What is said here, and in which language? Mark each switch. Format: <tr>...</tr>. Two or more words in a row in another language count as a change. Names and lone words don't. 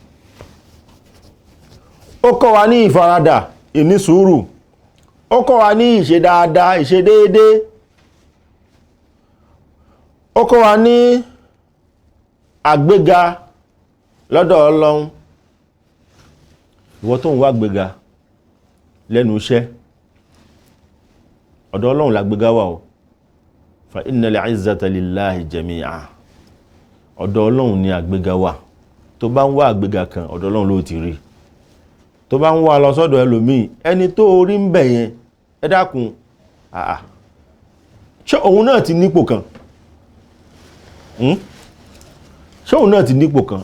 <yo>Ó kọ́ wa ní ìfaradà, ìní sùúrù, ó kọ́ wa ní ìṣe dáadáa, ìṣe déédéé, ó kọ́ wa ní àgbéga lọ́dọ̀ Ọlọ́run. Ìwọ tó ń wá àgbéga lẹ́nu iṣẹ́, ọ̀dọ̀ Ọlọ́run làgbéga wà o.</yo> <ar>فإن العزة لله جميعا,</ar> <yo>ọ̀dọ̀ Ọlọ́run ni àgbéga wà. Tó bá ń wá àgbéga kan, ọ̀dọ̀ Ọlọ́run ló ti rí. Tó bá ń wá lọ sọ́dọ̀ ẹlòmíì, ẹni tó orí ń bẹ̀ yẹn, ẹ dákun, ṣé òun náà ti nípò kan? Ṣé òun náà ti nípò kan?</yo>